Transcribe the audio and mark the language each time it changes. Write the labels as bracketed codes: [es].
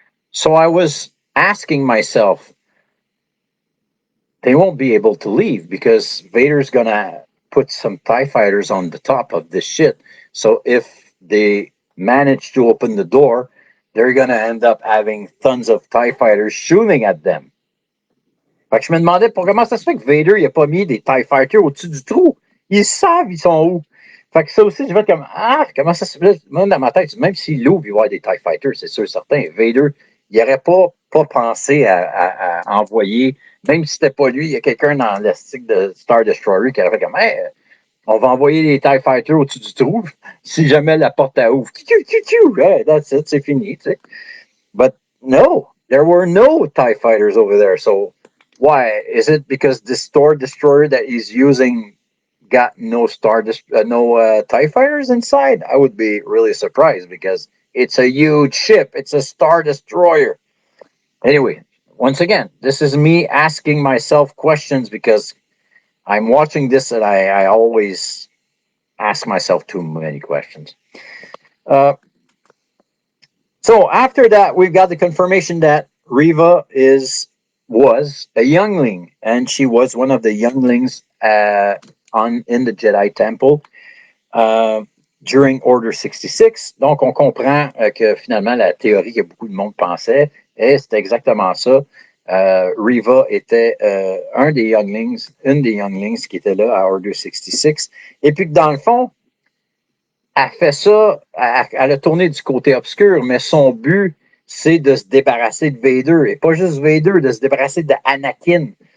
[en] So I was asking myself, they won't be able to leave because Vader's gonna put some TIE fighters on the top of this ship. So if they manage to open the door, they're gonna end up having tons of TIE fighters shooting at them. [fr] Fait que je me demandais comment ça se fait que Vader il a pas mis des TIE Fighters au-dessus du trou. Ils savent ils sont où. Fait que ça aussi, je vais comme comment ça se fait? Moi, dans ma tête, même s'il l'ouvre, il va y avoir des TIE Fighters, c'est sûr, certain. Vader, il n'aurait pas pensé à envoyer, même si c'était pas lui, il y a quelqu'un dans le stick de Star Destroyer qui aurait fait comme hey, on va envoyer des TIE Fighters au-dessus du trou si jamais la porte à ouvre. [en] Hey, that's it, [fr] c'est fini. Tu sais. [en] But no, there were no TIE Fighters over there. So why? Is it because the Star Destroyer that he's using got no TIE Fighters inside? I would be really surprised because it's a huge ship. It's a Star Destroyer. Anyway, once again, this is me asking myself questions because I'm watching this and I always ask myself too many questions. Uh, So after that, we've got the confirmation that Riva was a youngling, and she was one of the younglings on in the Jedi Temple during Order 66. [fr] Donc, on comprend que finalement, la théorie que beaucoup de monde pensait, et c'était exactement ça. Riva était un des younglings, une des younglings qui était là à Order 66. Et puis que dans le fond, elle fait ça, elle a tourné du côté obscur, mais son but, c'est de se débarrasser de Vader. Et pas juste Vader, de se débarrasser de Anakin.